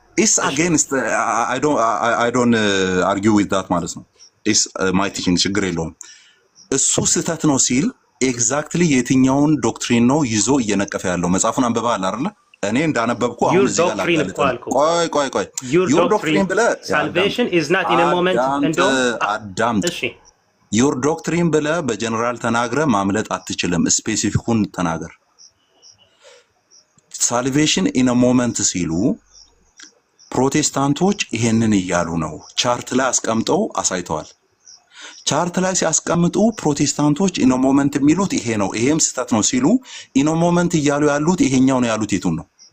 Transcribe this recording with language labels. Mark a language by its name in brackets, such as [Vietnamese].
[English] is against I don't argue with that [Amharic] ማለት ነው። [English] is my teaching [Amharic] ችግር የለውም። እሱ ስህተት ነው ሲል ኤግዛክትሊ የትኛውን ዶክትሪን ነው ይዞ እየነቀፈ ያለው? መጽሐፉን አንብበሃል አይደል? እኔ እንዳነበብኩ አሁን እዚህ ጋር ቆይ [English] your doctrine [Amharic] ብለህ [English] salvation is not in a moment [Amharic] እንደው አዳምጥ [English] your doctrine [Amharic] ብለህ በጀነራል ተናግረ ማምለጥ አትችልም። ስፔሲፊኩን ተናገር። [English] salvation in a moment [Amharic] ሲሉ ፕሮቴስታንቶች ይሄንን እያሉ ነው። ቻርት ላይ አስቀምጠው አሳይተዋል። ቻርት ላይ ሲያስቀምጡ ፕሮቴስታንቶች ኢን ሞመንት የሚሉት ይሄ ነው፣ ይሄም ስህተት ነው ሲሉ ኢን ሞመንት እያሉ ያሉት ይሄኛው ነው ያሉት የቱን ነው?